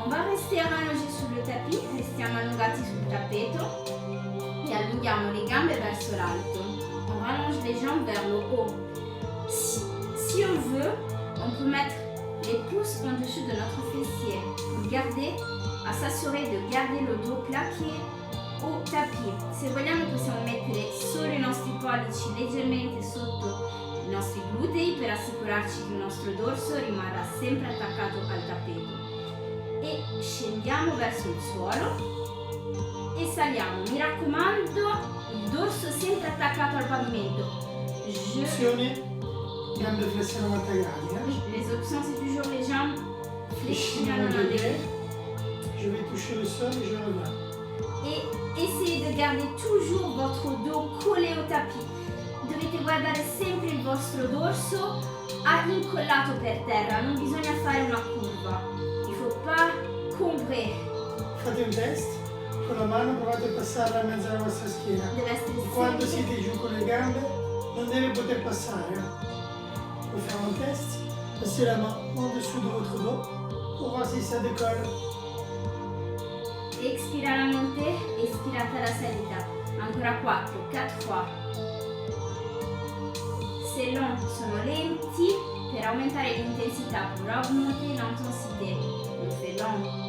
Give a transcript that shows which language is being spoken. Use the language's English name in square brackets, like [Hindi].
[French] rester allongé [Italian] sul tapis, restiamo allungati sul tappeto e allunghiamo le gambe verso l'alto. [French] On rallonge les jambes vers le haut. Si on veut, on peut mettre les pouces en-dessus de notre fessier pour s'assurer de garder le dos plaqué au tapis. [Italian] Se vogliamo possiamo mettere solo i nostri pollici leggermente sotto i nostri glutei per assicurarci che il nostro dorso rimarrà sempre attaccato al tappeto. E scendiamo verso il suolo e saliamo. Mi raccomando, il dorso sempre attaccato al pavimento. Opzione, gambe flesse a 90 gradi. [French] Oui, les options c'est toujours les jambes fléchies à 90 degrés. Je vais toucher le sol et je reviens. Et essayez de garder toujours votre dos collé au tapis. [Italian] Dovete guardare sempre il vostro dorso incollato per terra, non bisogna fare una curva. [French] Il faut pas combrer. [Italian] Fate un test, con la mano provate a passarla in mezzo alla vostra schiena. Deve essere E quando sempre... siete giù con le gambe non deve poter passare. [French] On va faire un test. Passez la main en dessous de votre dos pour voir si ça décolle. [Italian] Expira la montée, expirate la salita. [French] Ancora 4 fois. C'est long, [Italian] sono lenti per aumentare l'intensità, [French] pour augmenter l'intensité. On fait long.